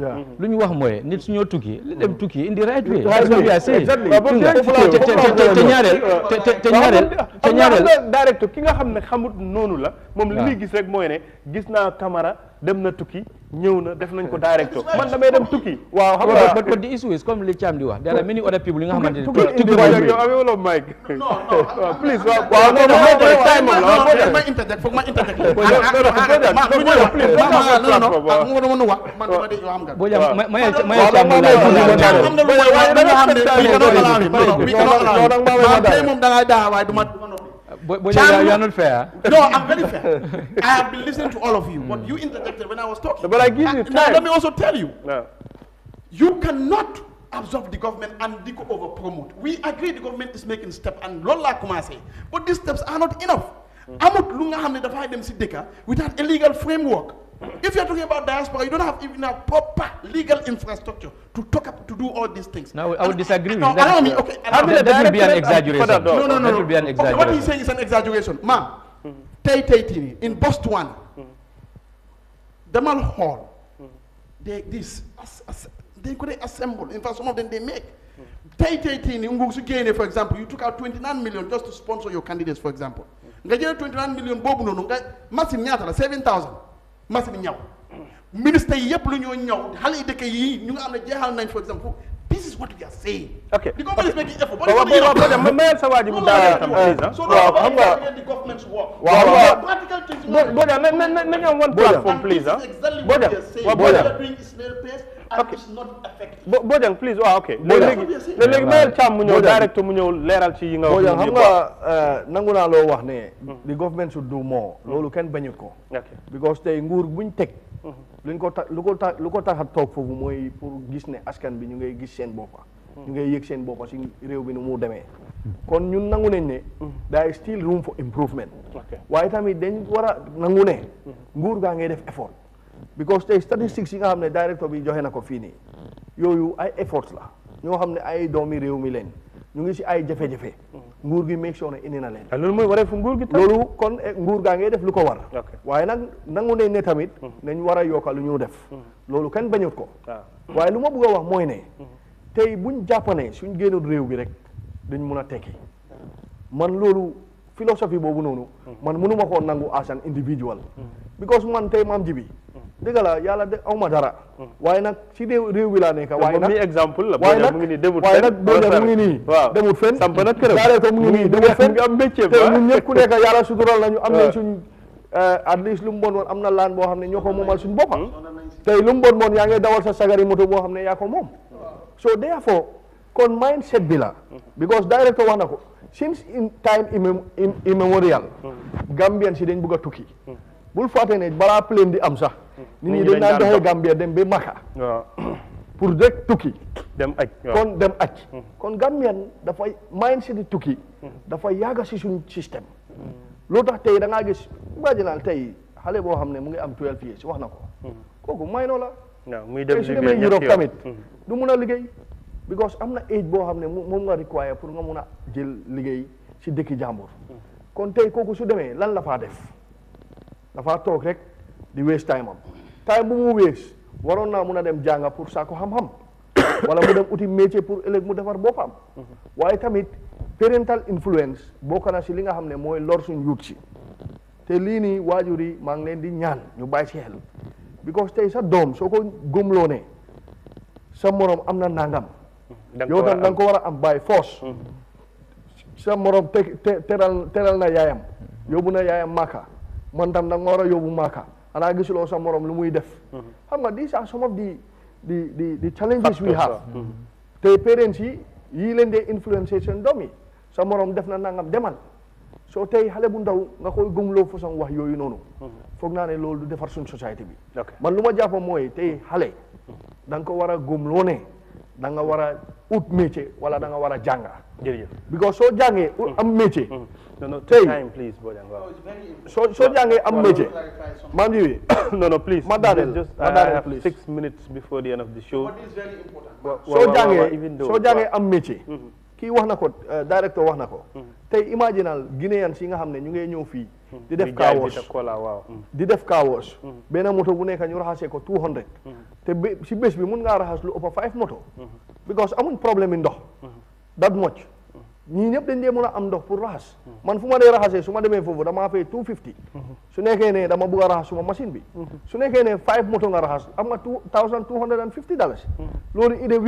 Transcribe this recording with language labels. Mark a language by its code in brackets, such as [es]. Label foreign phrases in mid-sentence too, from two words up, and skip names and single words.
[wo] lu ñu wax mooy nit su ñoo tukki li dem tukki indi [en] right way. [wo] te ñaareel directeur ki nga xam ne xamut noonu la moom li muy gis rek mooy ne gis naa Camara dem na tukki ñëw na def nañ ko directeur man damay dem tukki. waaw xam nga [en] but the issue is [wo] comme li Thiam di wax [en] there are many other people [wo] yi nga xamante ne tukki yow amee wala Mike. please waaw ma interject foog ma interject moom da ngay daa waaye duma [en] you are not fair. No, I'm very fair. I have been listening to all of you, but you interjected when I was talking. But I give you time. Now, let me also tell you, you cannot absorb the government and over promote. We agree the government is making steps, and Lola Kumase, but these steps are not enough. [wo] Amut lunga hamne da dem sideka [en] without a legal framework. If you're talking about diaspora, you don't have even a proper legal infrastructure to do all these things. Now, I would disagree with that. That would be an exaggeration. No. That would be an exaggeration. Okay, what he's saying is an exaggeration. Ma'am, in Botswana, Damal Hall, they could assemble. In fact, some of them they make. For example, you took out 29 million just to sponsor your candidates, for example. 29 million, massive 7,000. [wo] Massive Minister yep lu ñoo ñaw xalé dëkk yi ñu nga am na jéxal nañ [en] for example this is what we are saying. Okay. The government is making effort. [wo] But mayal sa waji mu daal tam please. [en] So [wo] xam nga [en] the government's work. [wo] Waaw. [en] Practical things. [wo] Boda nañ am [en] one platform please. [wo] Boda. [en] What they are doing is snail pace and it's not effective. [wo] Bojang please waaw okay. Léegi mayal Cham mu ñëw direct mu ñëw leeral ci yi nga wax. Bojang xam nga nangu naa loo wax ne [en] the government should do more. [wo] Loolu kenn bañu ko. Because tey nguur buñ teg lu ko tax a toog foofu mooy pour gis ne askan bi ñu ngay gis seen boppa ñu ngay yëg seen boppa si réew bi nu mu demee kon ñun nangu nañ ne [en] there is still room for improvement [wo] waaye tamit dañ war a nangu ne nguur gaa ngay def effort because tey statistics yi nga xam ne directeur bi joxe na ko fii nii yooyu ay efforts la ñoo xam ne ay doomi réew mi leen ñu ngi si ay jafe-jafe nguur gi [en] make sure [wo] ne indi na leen loolu mooy waree fu nguur gi loolu kon nguur gaa ngay def lu ko war waaye nag nangu nañ ne tamit nañ war a yokka lu ñu def loolu kenn bañut ko waaye lu ma bëgg a wax mooy ne tey buñ jàppane suñ génnul réew bi rek dañ mun a tekki man loolu philosophie boobu noonu man mënuma koo nangu [en] as an individual [wo] because man tey maam ji bi dëgg la yàlla de awma dara waaye nag si réew bi laa nekk waaye nag exemple la waaye nag mu ngi nii demut waaye nag Bojang mu ngi nii demut fenn samp na këram daanaka mu ngi nii demut fenn am métier te ñun ñëpp ku nekk yàlla sutural nañu am nañ suñ [en] at least [wo] lu mu bon woon am na laan boo xam ne ñoo ko moomal suñ boppa tey lu mu bon yaa ngi dawal sa sagari moto boo xam ne yaa ko moom [en] so therefore [wo] kon mindset bi la because directeur wax na ko [en] since in time immemorial [wo] Gambian si dañ bëgg a tukki bul fàtte ne balaa plane di am sax nit ñi dañ daan doxee Gambia dem ba Maka pour rek tukki dem aj kon dem aj kon Gambian dafay mindset di tukki dafa yàgga si suñ système loo tax tey da ngaa gis imaginal tey xale boo xam ne mu ngi am 12 years wax na ko kooku may noo la muy dem su demee Europe tamit du mun a liggéey because am na age boo xam ne moom nga require pour nga mun a jël liggéey si dëkki jàmbur kon tey kooku su demee lan la faa def dafa toog rek di [en] waste time [wo] am time bu mu waste waroon naa mun a dem jànga pour saako xam-xam wala mu dem uti métier pour ëllëg mu defar boppam waaye tamit [en] parental influence [wo] bokk na si li nga xam ne mooy lor suñ yuut si te lii nii waajur yi maa ngi leen di ñaan ñu bàyyi si xel because tey sa doom soo ko gëmloo ne sa morom am na nangam yow tam da nga ko war a am [en] by force [wo] sa morom teral na yaayam yóbbu na yaayam Maka man tam da nga war a yóbbu Maka xanaa gisuloo sa morom lu muy def xam nga [en] these are some of the challenges we have [wo] te parents yi yii leen dee influencer seen doom yi sa morom def na nangam demal soo tey xale bu ndaw nga koy gëmloo façon wax yooyu noonu foog naa ne loolu du defar suñ société bi man lu ma jàpp mooy tey xale da nga ko war a gëmloo ne da nga war a ut métier wala da nga war a jànga jërëjëf because soo jàngee am métier tey soo jàngee am métier maam ji [en] no please [wo] ma daaneel please [en] 6 minutes before the end of the show [wo] soo jàngee am métier kii wax na ko directeur wax na ko tey imaginal Guinéen si nga xam ne ñu ngee ñëw fii di def [en] car wash [wo] benn moto bu nekk ñu raxasee ko 200 te si bés bi mun ngaa raxas lu ëpp 5 moto because amuñ problème yi ndox [en] that much [wo] ñii ñëpp dañ dee mën a am ndox pour raxas man fu ma dee raxasee su ma demee foofu damaa fay 250 su nekkee ne dama bugg a raxas suma machine bi su nekkee ne 5 moto nga raxas am nga $2,250 loolu [en] in a